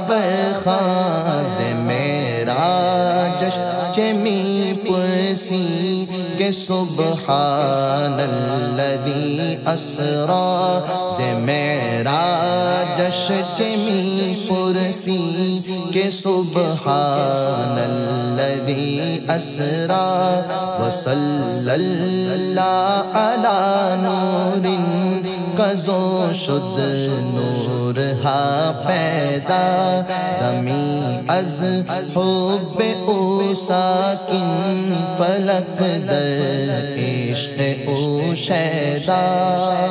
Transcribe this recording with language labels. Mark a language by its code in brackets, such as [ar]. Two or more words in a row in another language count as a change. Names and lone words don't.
[fa] برخاں سے معراج چمی پرسی کہ [ar] سبحان الذی اسرا [fa] سے معراجش چمی پرسی کہ [ar] سبحان الذی اسرا وصلی اللہ علی نور [fa] کزو شد نور ہا پیدا زمین از حب او ساکن فلک در عشق او شیدا